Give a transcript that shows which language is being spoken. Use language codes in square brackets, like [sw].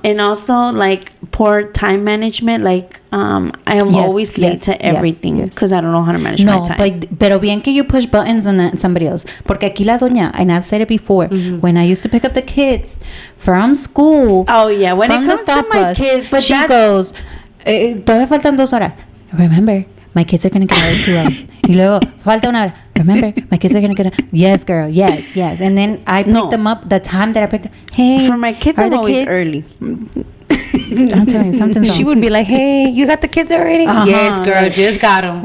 [en] And also like poor time management. Like I am always late to everything because I don't know how to manage my time. [es] Pero bien que [en] you push buttons on somebody else. [es] Porque aquí la doña, [en] and I've said it before, when I used to pick up the kids from school. Oh yeah, when it comes to my kids, but she goes, [es] todavía faltan 2 horas. [en] Remember, my kids are going to get out in 2 hours. [es] Y luego, falta 1 hora. [en] Remember, my kids are going to get out. Yes, girl. Yes. And then I pick them up the time that I picked them. Hey, for my kids, I'm always early. I'm telling you, something's wrong. She would be like, hey, you got the kids already? Yes, girl, just got them.